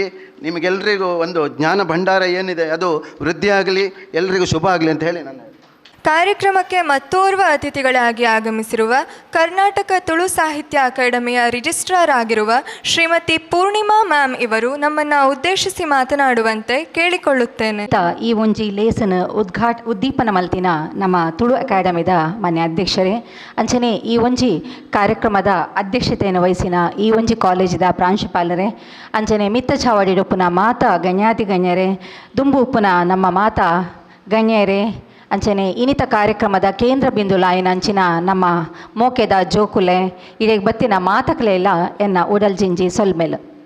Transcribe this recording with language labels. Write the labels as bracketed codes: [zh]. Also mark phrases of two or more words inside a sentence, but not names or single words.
[kn] ನಿಮಗೆಲ್ಲರಿಗೂ ಒಂದು ಜ್ಞಾನ ಭಂಡಾರ ಏನಿದೆ ಅದು ವೃದ್ಧಿಯಾಗಲಿ, ಎಲ್ಲರಿಗೂ ಶುಭ ಆಗಲಿ ಅಂತ ಹೇಳಿ ನಾನು ಕಾರ್ಯಕ್ರಮಕ್ಕೆ ಮತ್ತೋರ್ವ ಅತಿಥಿಗಳಾಗಿ ಆಗಮಿಸಿರುವ ಕರ್ನಾಟಕ ತುಳು ಸಾಹಿತ್ಯ ಅಕಾಡೆಮಿಯ ರಿಜಿಸ್ಟ್ರಾರ್ ಆಗಿರುವ ಶ್ರೀಮತಿ ಪೂರ್ಣಿಮಾ ಮ್ಯಾಮ್ ಇವರು ನಮ್ಮನ್ನು ಉದ್ದೇಶಿಸಿ ಮಾತನಾಡುವಂತೆ ಕೇಳಿಕೊಳ್ಳುತ್ತೇನೆ. [tcy] ಈ ಒಂಜಿ ಲೇಸನ್ ಉದ್ದೀಪನ ಮಲ್ತಿನ ನಮ್ಮ ತುಳು ಅಕಾಡೆಮಿದ ಮಾನ್ಯ ಅಧ್ಯಕ್ಷರೇ, ಅಂಚನೆ ಈ ಒಂಜಿ ಕಾರ್ಯಕ್ರಮದ ಅಧ್ಯಕ್ಷತೆಯನ್ನು ವಹಿಸಿನ ಈ ಒಂಜಿ ಕಾಲೇಜಿದ ಪ್ರಾಂಶುಪಾಲರೇ, ಅಂಚನೆ ಮಿತ್ತ ಚಾವಡಿ ಉಪ್ಪುನ ಮಾತ ಗಣ್ಯಾತಿ ಗಣ್ಯರೇ, ದುಂಬು ಉಪ್ಪುನ ನಮ್ಮ ಮಾತ ಗಣ್ಯರೇ, ಅಂಚನೆ ಇನ್ನಿತ ಕಾರ್ಯಕ್ರಮದ ಕೇಂದ್ರ ಬಿಂದು ಲಾಯಿನ ಅಂಚಿನ ನಮ್ಮ ಮೋಕೆದ ಜೋಕುಲೆ ಇಡೀ ಬತ್ತಿನ ಮಾತಕಲೆಲ್ಲ ಎನ್ನ ಉಡಲ್ ಜಿಂಜಿ ಸೊಲ್ಮೆಲು